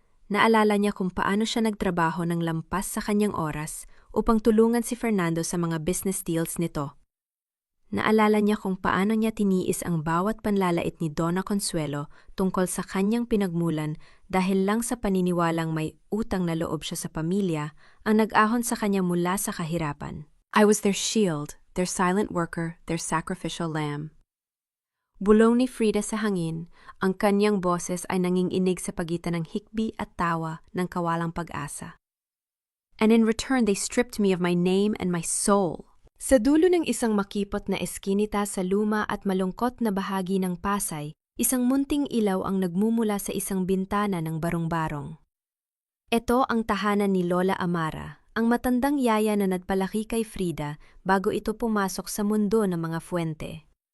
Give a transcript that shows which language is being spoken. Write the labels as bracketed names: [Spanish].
[Filipino] Naalala niya kung paano siya nagtrabaho ng lampas sa kanyang oras upang tulungan si Fernando sa mga business deals nito. Naalala niya kung paano niya tiniis ang bawat panlalait ni Donna Consuelo tungkol sa kanyang pinagmulan dahil lang sa paniniwalang may utang na loob siya sa pamilya ang nag-ahon sa kanya mula sa kahirapan. [English] I was their shield, their silent worker, their sacrificial lamb. [Filipino] Bulong ni Frida sa hangin, ang kanyang boses ay nanginginig sa pagitan ng hikbi at tawa ng kawalang pag-asa. [English] And in return, they stripped me of my name and my soul. [Filipino] Sa dulo ng isang makipot na eskinita sa luma at malungkot na bahagi ng Pasay, isang munting ilaw ang nagmumula sa isang bintana ng barong-barong. Ito ang tahanan ni Lola Amara, ang matandang yaya na nagpalaki kay Frida bago ito pumasok sa mundo ng mga Fuente.